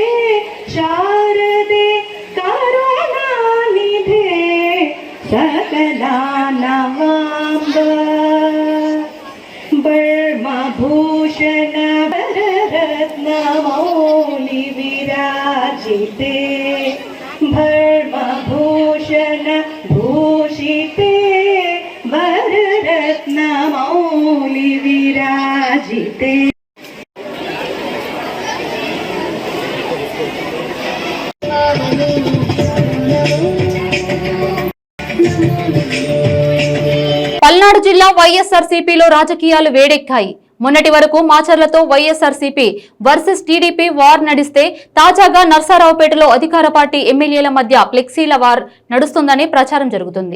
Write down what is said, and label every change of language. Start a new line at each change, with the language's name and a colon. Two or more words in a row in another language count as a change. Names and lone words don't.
Sanskrit: शारदे करुणानिधे सकलानवाम्ब ब्रह्मभूषण वररत्नमौलि विराजिते भर्मभूषण भूषिते वररत्नमौलि विराजिते.
Telugu: పల్నాడు జిల్లా వైఎస్ఆర్సీపీలో రాజకీయాలు వేడెక్కాయి. మొన్నటి వరకు మాచర్లతో వైఎస్ఆర్సీపీ వర్సెస్ టీడీపీ వార్ నడిస్తే తాజాగా నరసరావుపేటలో అధికార పార్టీ ఎమ్మెల్యేల మధ్య ఫ్లెక్సీల వార్ నడుస్తుందని ప్రచారం జరుగుతుంది.